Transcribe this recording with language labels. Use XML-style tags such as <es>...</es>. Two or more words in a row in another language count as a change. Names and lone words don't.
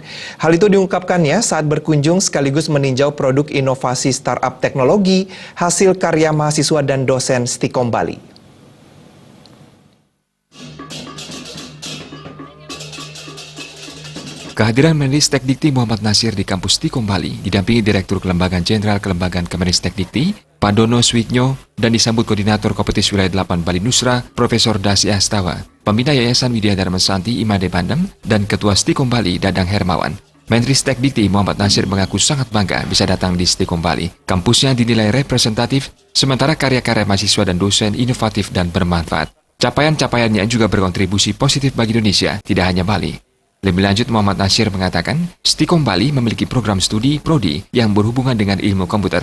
<id>Hal itu diungkapkannya saat berkunjung sekaligus meninjau produk inovasi startup teknologi hasil karya mahasiswa dan dosen Stikom Bali. Kehadiran Menristek-Dikti Muhammad Nasir di kampus Stikom Bali didampingi Direktur Kelembagaan Jenderal Kelembagaan Kemenristek-Dikti, Pak Dono Switnyo, dan disambut Koordinator Kompetisi Wilayah 8 Bali Nusra, Profesor Dasi Astawa, Pembina Yayasan Widya Dharma Santi Imade Bandem, dan Ketua Stikom Bali Dadang Hermawan. Menristek-Dikti Muhammad Nasir mengaku sangat bangga bisa datang di Stikom Bali. Kampusnya dinilai representatif, sementara karya-karya mahasiswa dan dosen inovatif dan bermanfaat. Capaian-capaiannya juga berkontribusi positif bagi Indonesia, tidak hanya Bali. Lebih lanjut, Muhammad Nasir mengatakan, Stikom Bali memiliki program studi Prodi yang berhubungan dengan ilmu komputer.</id>